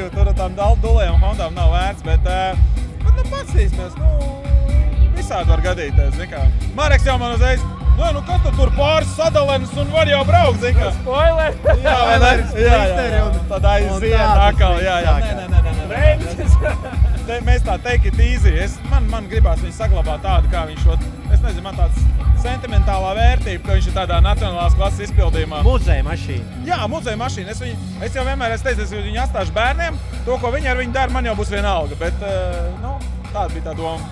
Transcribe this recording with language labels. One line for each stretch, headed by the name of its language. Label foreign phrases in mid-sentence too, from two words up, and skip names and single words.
Latvian: Tur ar tām dulējām Hondām nav vērts, bet paskatīsimies, visādi var gadīties, zini kā. Mareks jau man uzreiz, kas tur pāris sadalenes un var jau braukt, zini kā. Spoiler! Jā, vai ne? Jā. Tad aiziet atkal, jā. Mēs tā
English: take it easy.
Latvian: Man gribās viņu saglabāt tādu, kā viņš šod. Es nezinu, man tāds sentimentālā vērtība, ka viņš ir tādā nacionālās klases izpildījumā. Muzeja mašīna. Jā, muzeja mašīna. Es jau vienmēr teicu, ka viņu atstāšu bērniem. To, ko viņi ar viņu dara, man jau būs vienalga. Bet, tāda bija tā doma.